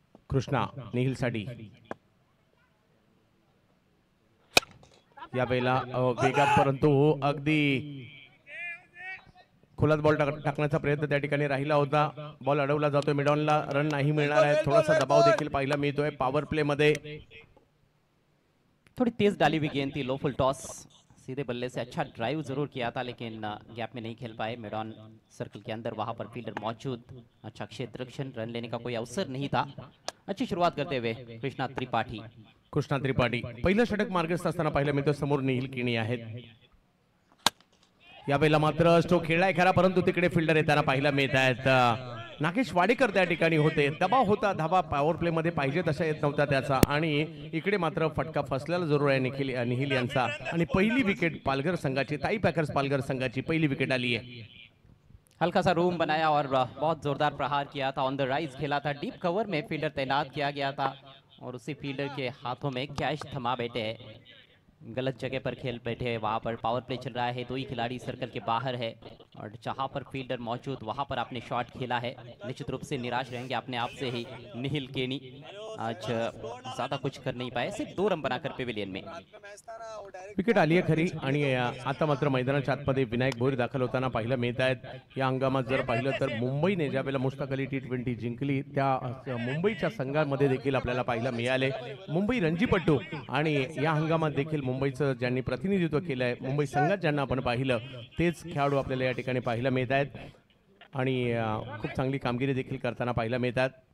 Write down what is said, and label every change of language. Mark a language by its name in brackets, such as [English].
[Marathi] कृष्णा निहिल साठी या वेळेला वेगात परंतु अगदी खोलात बॉल टाकण्याचा प्रयत्न त्या ठिकाणी राहिला होता। बॉल अडवला जातोय, मिडॉनला रन नाही मिळणार आहे, थोडासा दबाव देखील पाहायला मिळतोय पॉवर प्ले मध्ये। [Hindi] थोड़ी तेज डाली हुई गेंद थी, लो फुल टॉस, सीधे बल्ले से अच्छा ड्राइव जरूर किया था लेकिन गैप में नहीं खेल पाए। मिडॉन सर्कल के अंदर वहां पर फील्डर मौजूद, अच्छा क्षेत्र रक्षण, रन लेने का कोई अवसर नहीं था। अच्छी शुरुआत करते हुए [Marathi] कृष्णा त्रिपाठी पहिलं षटक मार्गस्थ असताना पाहिलं मिळतं, समोर निहिल केणी आहेत। यावेळेला मात्र स्ट्रोक खेळलाय खरा, परंतु तिकडे फिल्डर येताना पाहायला मिळत आहेत। नागेश वाडेकर त्या ठिकाणी होते, दबाव होता, धावा पॉवर प्ले मध्ये पाहिजे तसा येत नव्हता त्याचा, आणि इकडे मात्र फटका फसलेला जरूर आहे निहिल यांचा। आणि पहिली विकेट पालघर संघाची, ताई पॅकर्स पालघर संघाची पहिली विकेट आली है। [Hindi] हल्का सा रूम बनाया और बहुत जोरदार प्रहार किया था, ऑन द राइज खेला था, डीप कवर में फील्डर तैनात किया गया था और उसी फील्डर के हाथों में कैच थमा बैठे हैं, गलत जगह पर खेल बैठे हैं। वहाँ पर पावर प्ले चल रहा है, 2 ही खिलाड़ी सर्कल के बाहर है और जहाँ पर फील्डर मौजूद वहाँ पर आपने शॉट खेला है, निश्चित रूप से निराश रहेंगे अपने आप से ही निहिल केनी। आज ज़्यादा कुछ कर नहीं पाए, सिर्फ 2 रन बनाकर पेविलियन में। [Marathi] विकेट आली आहे खरी आणि आता मात्र मैदानाच्या आतमध्ये विनायक भोईर दाखल होताना पाहायला मिळत आहेत। या हंगामात जर पाहिलं तर मुंबईने ज्या वेळेला मुश्ताक अली T20 जिंकली त्या मुंबईच्या संघामध्ये देखील आपल्याला पाहायला मिळाले मुंबई रणजीपट्टू आणि या हंगामात देखील मुंबईचं ज्यांनी प्रतिनिधित्व केलं आहे, मुंबई संघात ज्यांना आपण पाहिलं तेच खेळाडू आपल्याला या ठिकाणी पाहायला मिळत आहेत आणि खूप चांगली कामगिरी देखील करताना पाहायला मिळतात।